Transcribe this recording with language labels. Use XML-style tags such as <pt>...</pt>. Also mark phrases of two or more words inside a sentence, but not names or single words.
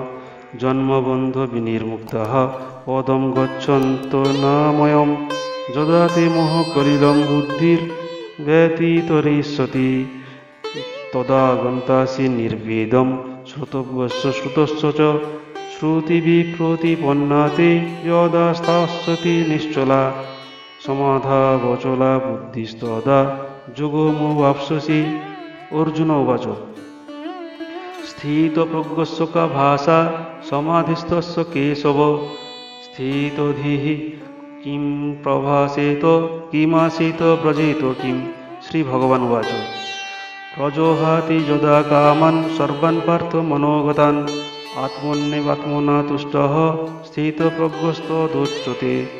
<sa>जन्मबन्धविनिर्मुक्ताः पदं गच्छन्तो नामयं यदा ते मोहकलिलं बुद्धिर्व्यतितरिष्यति तदा गन्तासि निर्वेदं श्रुतव्यस्य श्रुतस्य च श्रुतिविप्रतिपन्ना ते यदा स्थास्यति निश्चला समाधावचला बुद्धिस्तदा योगमवाप्स्यसि। अर्जुन उवाच স্থিতপ্রজ্ঞস্য কা ভাষা সমাধিস্থস্য কেশব স্থিতধিः কিং প্রভাসেত কিমাসিত ব্রজেত কিং। শ্রী ভগবান উবাচ প্রজহাতি যদা কামাन् সর্বাन् পার্থ মনোগতাन् আত্মন্যেবাত্মনা তুষ্টঃ স্থিতপ্রজ্ঞস্তদুচ্যতে।</sa>